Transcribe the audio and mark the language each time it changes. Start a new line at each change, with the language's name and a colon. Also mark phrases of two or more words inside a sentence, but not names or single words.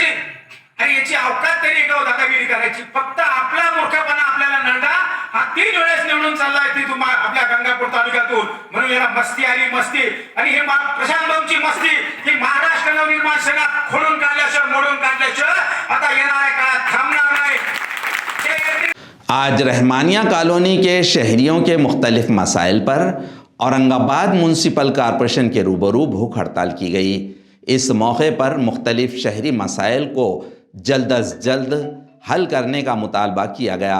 Marathi: आणि याची अवकात तरी का दादागिरी करायची। फक्त आपला मूर्खपणा आपल्याला नळला हा 3 वेळेस निवडून चाललाय ती आपल्या गंगापूर तालुक्यातून। म्हणून याला मस्ती आली मस्ती, आणि हे प्रशांत बमची मस्ती ही महाराष्ट्र नवनिर्माण सेना खोडून काढल्याशिवाय मोडून काढल्याशिवाय आता येणाऱ्या काळात थांबणार नाही।
Urdu: آج رحمانیہ کالونی کے شہریوں کے مختلف مسائل پر اورنگ آباد میونسپل کارپوریشن کے روبرو بھوک ہڑتال کی گئی۔ اس موقع پر مختلف شہری مسائل کو جلد از جلد حل کرنے کا مطالبہ کیا گیا۔